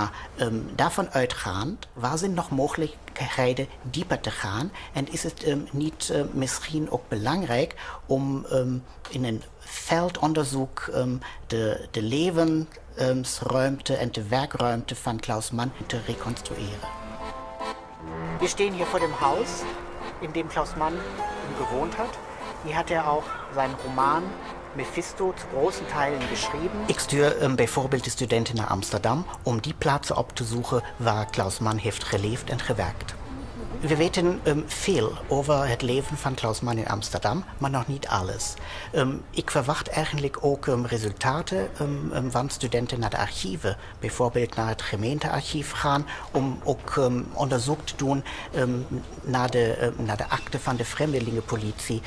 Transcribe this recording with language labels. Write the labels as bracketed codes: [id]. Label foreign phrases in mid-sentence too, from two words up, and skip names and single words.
[nl] Maar daarvan uitgaand, waar zijn nog mogelijkheden dieper te gaan. En is het niet misschien ook belangrijk om in een veldonderzoek de levensruimte en de werkruimte van Klaus Mann te reconstrueren. [de] Wir stehen hier vor dem Haus, in dem Klaus Mann gewohnt hat. Hier hat auch seinen Roman Mephisto zu großen Teilen geschrieben. [nl] Ik stuur bijvoorbeeld de studenten naar Amsterdam om die plaatsen op te zoeken waar Klaus Mann heeft geleefd en gewerkt. We weten veel over het leven van Klaus Mann in Amsterdam, maar nog niet alles. Ik verwacht eigenlijk ook resultaten van studenten naar de archieven, bijvoorbeeld naar het gemeentearchief gaan, om ook onderzoek te doen naar de akte van de vreemdelingenpolitie.